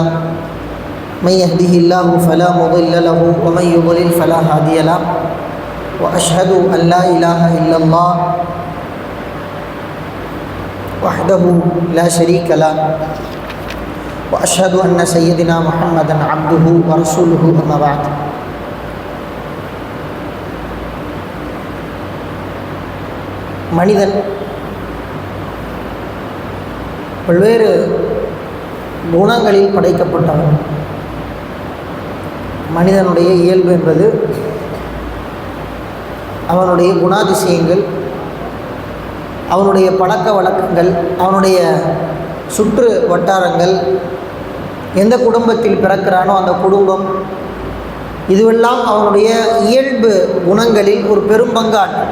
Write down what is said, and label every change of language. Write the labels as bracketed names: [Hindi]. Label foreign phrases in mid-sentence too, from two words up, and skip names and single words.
[Arabic] من يهده الله فلا مضل له ومن يضلل فلا هادي له. وأشهد أن لا إله إلا الله وحده لا شريك له وأشهد أن سيدنا محمدا عبده ورسوله. أما بعد. [Tamil] மனிதன் பல்வேறு குணங்களில் படைக்கப்பட்டவன். மனிதனுடைய இயல்பு என்பது அவனுடைய குணாதிசயங்கள், அவனுடைய பழக்க வழக்கங்கள், அவனுடைய சுற்று வட்டாரங்கள், எந்த குடும்பத்தில் பிறக்கிறானோ அந்த குடும்பம், இதுவெல்லாம் அவனுடைய இயல்பு குணங்களில் ஒரு பெரும் பங்காற்றும்.